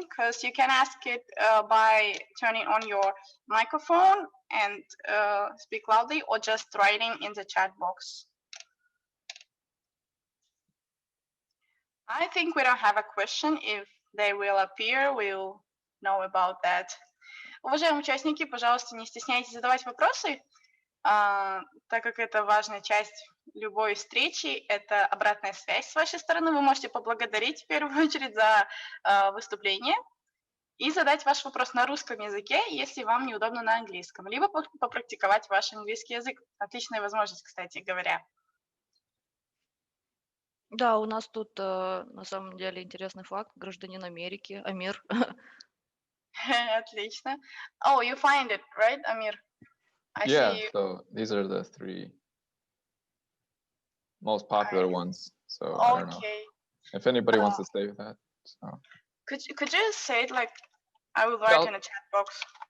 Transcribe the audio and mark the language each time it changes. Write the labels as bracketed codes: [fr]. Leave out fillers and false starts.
[en] Because you can ask it by turning on your microphone and speak loudly or just writing in the chat box. I think we don't have a question. If they will appear, we'll know about that. [ru] Уважаемые участники, пожалуйста, не стесняйтесь задавать вопросы, так как это важная часть любой встречи, это обратная связь с вашей стороны. Вы можете поблагодарить в первую очередь за выступление и задать ваш вопрос на русском языке, если вам неудобно на английском, либо попрактиковать ваш английский язык. Отличная возможность, кстати говоря. Да, у нас тут на самом деле интересный факт. Гражданин Америки, Амир. Отлично. [en] Oh, you find it, right, Amir? I see you. So these are the 3 most popular ones. So I don't know if anybody wants to save that. So. Could you say it like I will write in a chat box?